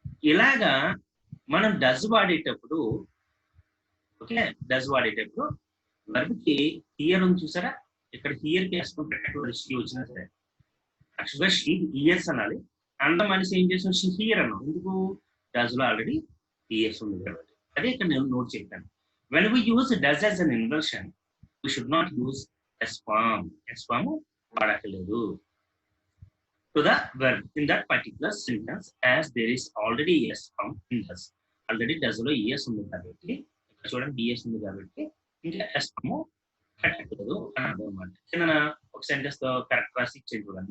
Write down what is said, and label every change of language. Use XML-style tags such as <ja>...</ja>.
<te>ఇలాగా మనం డస్ వాడేటప్పుడు, ఓకే, డస్ వాడేటప్పుడు వర్బ్కి హియర్ ఉంది చూసారా, ఇక్కడ హియర్ కి వేసుకుంటే షీ వచ్చినా సరే యాక్చువల్గా షీ ఇయర్స్ అనాలి. అంత మనిషి ఏం చేసాం, షీ హియర్ అన్నాం. ఎందుకు, డస్ లో ఆల్రెడీ ఇయర్స్ ఉంది కాబట్టి. అదే ఇక్కడ నేను నోట్ చెప్పాను.</te> <en>When we use does as an inversion we should not use s form.</en> <te>Yes form వాడక్కర్లేదు.</te> <en>to the verb in that particular sentence as there is already yes found in does.</en> <te>Already does లో yes ఉంది కాబట్టి ఇక్కడ చూడండి yes ఉంది కాబట్టి ఇంకా s కట్టకూడదు అని అర్థం అన్నమాట. కింద ఒక సెంటెన్స్ తో కరెక్ట్ రాసి ఇచ్చేది చూడండి.</te>